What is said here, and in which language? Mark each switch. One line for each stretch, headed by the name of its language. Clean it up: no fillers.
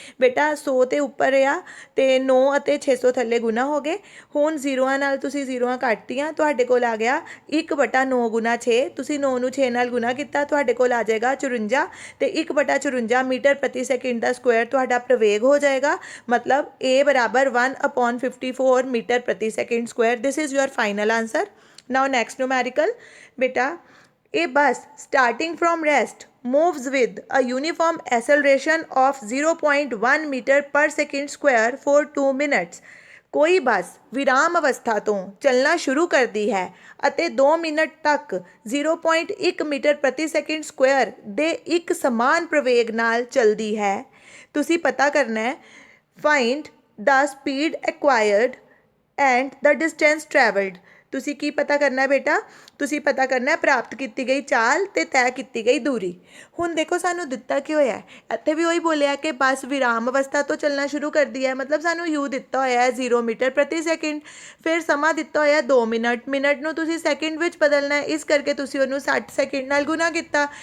Punjabi: ਬੇਟਾ 100 ਤੇ ਉੱਪਰ ਆ ਅਤੇ 9 ਅਤੇ 600 ਥੱਲੇ ਗੁਣਾ ਹੋ ਗਏ। ਹੁਣ ਜ਼ੀਰੋਆਂ ਨਾਲ ਤੁਸੀਂ ਜ਼ੀਰੋਆਂ ਕੱਟਤੀਆਂ, ਤੁਹਾਡੇ ਕੋਲ ਆ ਗਿਆ 1/9 × 6। ਤੁਸੀਂ 9 ਨੂੰ 6 ਨਾਲ ਗੁਣਾ ਕੀਤਾ, ਤੁਹਾਡੇ ਕੋਲ ਆ ਜਾਏਗਾ 54, ਅਤੇ 1/54 ਮੀਟਰ ਪ੍ਰਤੀ ਸੈਕਿੰਡ ਦਾ ਸਕੁਆਇਰ ਤੁਹਾਡਾ ਪ੍ਰਵੇਗ ਹੋ ਜਾਏਗਾ।
Hindi: मतलब A = 1/54 मीटर प्रति second square.
English: This is your final answer. Now next numerical. बेटा a bus starting from rest moves with a uniform acceleration of 0.1 meter per second square for 2 minutes।
Punjabi: ਕੋਈ ਬੱਸ ਵਿਰਾਮ ਅਵਸਥਾ ਤੋਂ ਚੱਲਣਾ ਸ਼ੁਰੂ ਕਰਦੀ ਹੈ ਅਤੇ 2 ਮਿੰਟ ਤੱਕ 0.1 ਮੀਟਰ ਪ੍ਰਤੀ ਸੈਕਿੰਡ ਸਕੁਆਇਰ ਦੇ ਇੱਕ ਸਮਾਨ ਪ੍ਰਵੇਗ ਨਾਲ ਚੱਲਦੀ ਹੈ। ਤੁਸੀਂ ਪਤਾ ਕਰਨਾ ਹੈ
English: Find the speed acquired and the distance travelled.
Punjabi: ਤੁਸੀਂ ਕੀ ਪਤਾ ਕਰਨਾ ਹੈ ਬੇਟਾ? ਤੁਸੀਂ ਪਤਾ ਕਰਨਾ ਹੈ ਪ੍ਰਾਪਤ ਕੀਤੀ ਗਈ ਚਾਲ ਅਤੇ ਤੈਅ ਕੀਤੀ ਗਈ ਦੂਰੀ। ਹੁਣ ਦੇਖੋ ਸਾਨੂੰ ਦਿੱਤਾ ਕੀ ਹੋਇਆ, ਇੱਥੇ ਵੀ ਉਹੀ ਬੋਲਿਆ ਕਿ ਬੱਸ ਵਿਰਾਮ ਅਵਸਥਾ ਤੋਂ ਚੱਲਣਾ ਸ਼ੁਰੂ ਕਰਦੀ ਹੈ, ਮਤਲਬ ਸਾਨੂੰ U ਦਿੱਤਾ ਹੋਇਆ ਹੈ 0 ਮੀਟਰ ਪ੍ਰਤੀ ਸੈਕਿੰਡ। ਫਿਰ ਸਮਾਂ ਦਿੱਤਾ ਹੋਇਆ 2 ਮਿੰਟ, ਮਿੰਟ ਨੂੰ ਤੁਸੀਂ ਸੈਕਿੰਡ ਵਿੱਚ ਬਦਲਣਾ ਹੈ, ਇਸ ਕਰਕੇ ਤੁਸੀਂ ਉਹਨੂੰ 60 ਸੈਕਿੰਡ ਨਾਲ ਗੁਣਾ ਕੀਤਾ।